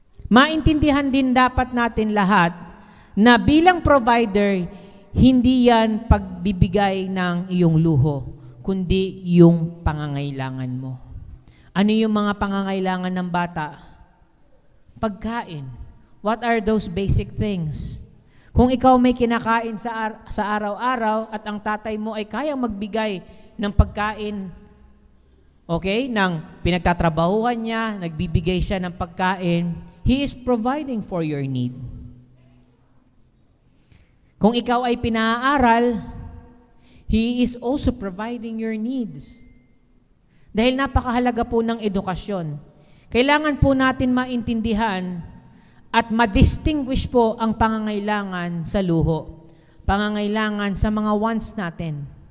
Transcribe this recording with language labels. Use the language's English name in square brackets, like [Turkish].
[Filipino] Maintindihan din dapat natin lahat na bilang provider, hindi yan pagbibigay ng iyong luho, kundi yung pangangailangan mo. Ano yung mga pangangailangan ng bata? Pagkain. [English] What are those basic things? [Filipino] Kung ikaw may kinakain sa araw-araw at ang tatay mo ay kayang magbigay ng pagkain, okay, ng pinagtatrabahuhan niya, nagbibigay siya ng pagkain, [English] he is providing for your need. [Filipino] Kung ikaw ay pinaaral, [English] he is also providing your needs. [Filipino] Dahil napakahalaga po ng edukasyon. Kailangan po natin maintindihan at ma-distinguish po ang pangangailangan sa luho, pangangailangan sa mga wants natin.